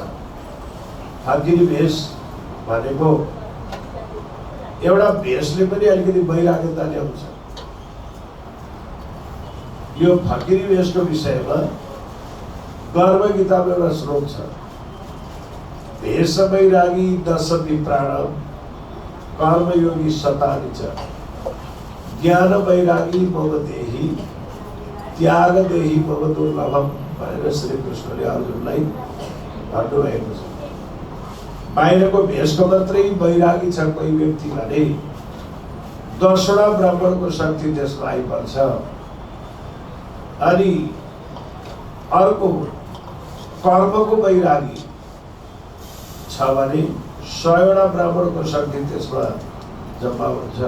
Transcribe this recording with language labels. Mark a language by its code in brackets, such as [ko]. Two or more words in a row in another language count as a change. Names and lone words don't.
[ne] फकीर भेष भनेको एउटा भेषले पनि अलिकति वैराग्यता ल्याउँछ। यो फकीर भेषको विषयमा गर्भ गीतामा एउटा श्लोक छ। [sa] भेष वैरागी दश विप्राण कर्मयोगी शतानि च ज्ञान वैरागी मम देहि त्याग देहि मम दुर्लभम [ne] भनेर श्री कृष्णले अर्जुनलाई भन्नुभएको छ। बाहिरको भेषको मात्रै वैरागी छ कोही व्यक्ति भने 10वटा ब्राह्मणको शक्ति त्यसमा आइपर्छ। अनि अर्को कर्मको वैरागी छ भने 100वटा ब्राह्मणको शक्ति त्यसमा जम्मा हुन्छ।